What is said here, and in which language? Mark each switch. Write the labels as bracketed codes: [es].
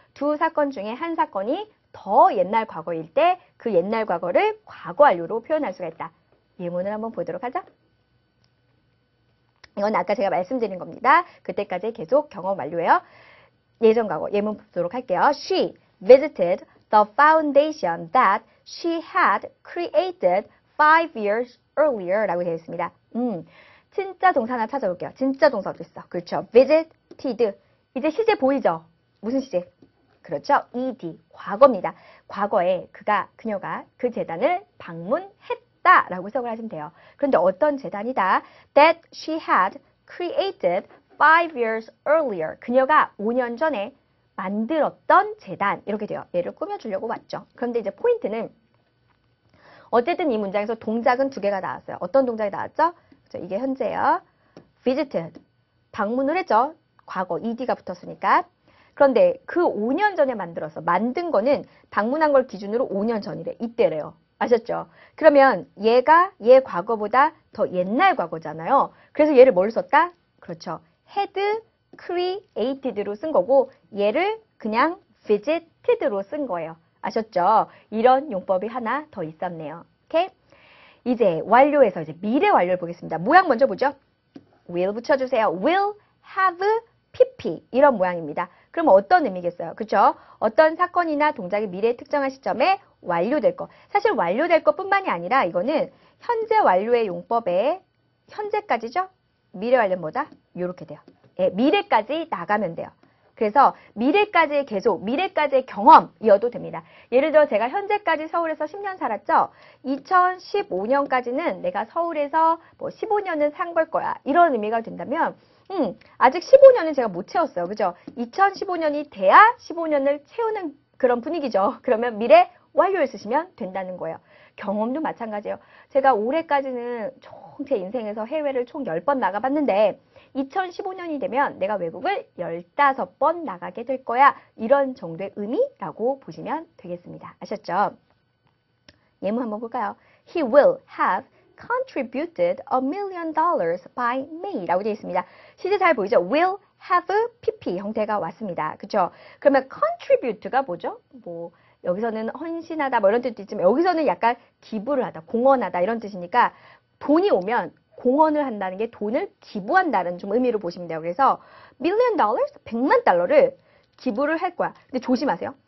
[ko] 두 사건 중에 한 사건이 더 옛날 과거일 때 그 옛날 과거를 과거 완료로 표현할 수가 있다. 예문을 한번 보도록 하죠. 이건 아까 제가 말씀드린 겁니다. 그때까지 계속 경험 완료예요. 예전 과거 예문 보도록 할게요. [en] She visited the foundation that she had created 5 years earlier [ko] 라고 되어 있습니다. 진짜 동사 하나 찾아볼게요. 진짜 동사 어디 있어? 그렇죠. visited. 이제 시제 보이죠? 무슨 시제? 그렇죠. ed. 과거입니다. 과거에 그녀가 그 재단을 방문했다 라고 해석을 하시면 돼요. 그런데 어떤 재단이다? [en] That she had created 5 years earlier. [ko] 그녀가 5년 전에 만들었던 재단. 이렇게 돼요. 얘를 꾸며주려고 왔죠. 그런데 이제 포인트는 어쨌든 이 문장에서 동작은 두 개가 나왔어요. 어떤 동작이 나왔죠? 그렇죠? 이게 현재예요. visited. 방문을 했죠. 과거 ed가 붙었으니까. 그런데 그 5년 전에 만든 거는 방문한 걸 기준으로 5년 전이래. 이때래요. 아셨죠? 그러면 얘 과거보다 더 옛날 과거잖아요. 그래서 얘를 뭘 썼다? 그렇죠. had created로 쓴 거고 얘를 그냥 visited로 쓴 거예요. 아셨죠? 이런 용법이 하나 더 있었네요. 오케이? 이제 완료해서 이제 미래 완료를 보겠습니다. 모양 먼저 보죠. will 붙여주세요. [en] will have pp [ko] 이런 모양입니다. 그럼 어떤 의미겠어요? 그렇죠? 어떤 사건이나 동작이 미래의 특정한 시점에 완료될 것. 사실 완료될 것뿐만이 아니라 이거는 현재 완료의 용법에 현재까지죠? 미래 완료는 뭐다? 이렇게 돼요. 예, 미래까지 나가면 돼요. 그래서 미래까지의 계속, 미래까지의 경험이어도 됩니다. 예를 들어 제가 현재까지 서울에서 10년 살았죠. 2015년까지는 내가 서울에서 15년은 산 걸 거야. 이런 의미가 된다면 아직 15년은 제가 못 채웠어요. 그죠? 2015년이 돼야 15년을 채우는 그런 분위기죠. 그러면 미래 완료를 쓰시면 된다는 거예요. 경험도 마찬가지예요. 제가 올해까지는 총 제 인생에서 해외를 총 10번 나가봤는데 2015년이 되면 내가 외국을 15번 나가게 될 거야. 이런 정도의 의미라고 보시면 되겠습니다. 아셨죠? 예문 한번 볼까요? [en] He will have contributed $1,000,000 by May [ko] 라고 되어 있습니다. 시제 잘 보이죠? [en] will have pp [ko] 형태가 왔습니다. 그렇죠? 그러면 contribute가 뭐죠? 뭐 여기서는 헌신하다 뭐 이런 뜻도 있지만 여기서는 약간 기부를 하다, 공헌하다 이런 뜻이니까 돈이 오면 공헌을 한다는 게 돈을 기부한다는 좀 의미로 보시면 돼요. 그래서 $1,000,000, 100만 달러를 기부를 할 거야. 근데 조심하세요.